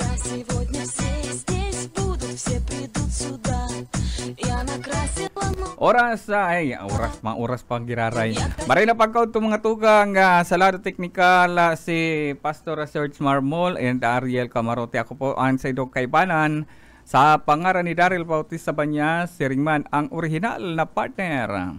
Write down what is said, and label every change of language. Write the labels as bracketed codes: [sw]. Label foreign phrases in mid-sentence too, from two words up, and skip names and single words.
[ru] Сегодня все здесь будут, все придут сюда. Я накрасила [bik] Oras pa giraray. Maray na pagkaw itong mga tugang sa lado teknikal si Pastor Serge Marmol and Ariel Camarote. Ako po ang sa idong kaibanan sa pangaran ni Daryl Bautista Banyas, si Ringman ang original na partner.